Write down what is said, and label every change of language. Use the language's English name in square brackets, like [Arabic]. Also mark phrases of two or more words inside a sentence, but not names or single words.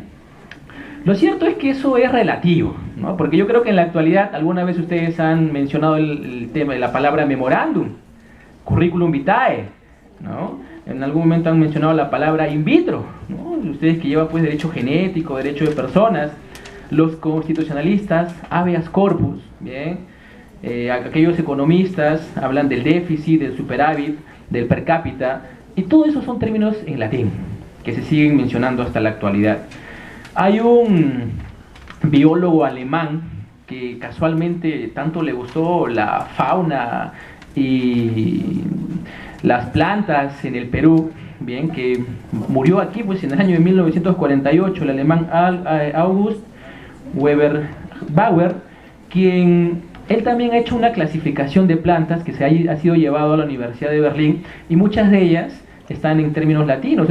[Spanish] Lo cierto es que eso es relativo, ¿no? Porque yo creo que en la actualidad, alguna vez ustedes han mencionado el tema de la palabra memorándum, [Latin] curriculum vitae, [Spanish] ¿no? En algún momento han mencionado la palabra [Latin] in vitro, [Spanish] ¿no? Ustedes que llevan pues derecho genético, derecho de personas, los constitucionalistas, [Latin] habeas corpus, [Spanish] ¿bien? Aquellos economistas hablan del déficit, del superávit, del [Latin] per cápita, [Spanish] y todo eso son términos en latín, que se siguen mencionando hasta la actualidad. Hay un biólogo alemán que casualmente tanto le gustó la fauna y las plantas en el Perú, bien, que murió aquí pues en el año de 1948, el alemán August Weber Bauer, quien él también ha hecho una clasificación de plantas que ha sido llevado a la Universidad de Berlín, y muchas de ellas están en términos latinos.